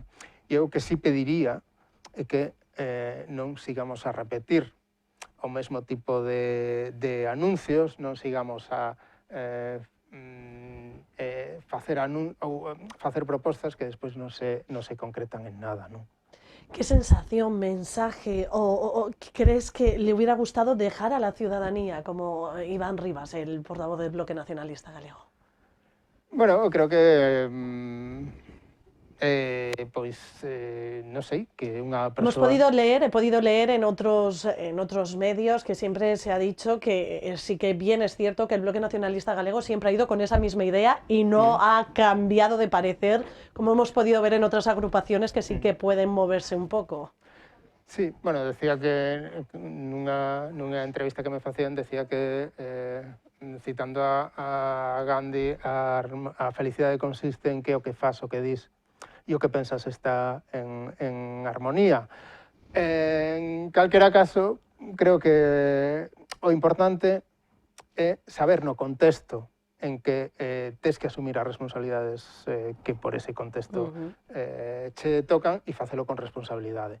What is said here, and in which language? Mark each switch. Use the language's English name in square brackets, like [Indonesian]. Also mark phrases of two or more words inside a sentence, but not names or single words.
[Galician] E eu que sí pediría é que non sigamos a repetir o mesmo tipo de anuncios, non sigamos a facer propostas que despois non se concretan en nada, non? [Spanish] ¿Qué sensación, mensaje o crees que le hubiera gustado dejar a la ciudadanía, como Iván Rivas, el portavoz del Bloque Nacionalista Galego? [Galician] Bueno, eu creo que non sei, que unha persoa... [Spanish] He podido leer en otros medios que siempre se ha dicho que sí que bien es cierto que el Bloque Nacionalista Galego siempre ha ido con esa misma idea y no ha cambiado de parecer, como hemos podido ver en otras agrupaciones que sí que pueden moverse un poco. [Galician] Sí, bueno, decía que nunha entrevista que me facían decía que citando a Gandhi, a felicidade consiste en que o que fas, o que dis e o que pensas está en armonía. En calquera caso, creo que o importante é saber no contexto en que tes que asumir as responsabilidades que por ese contexto che tocan e facelo con responsabilidade.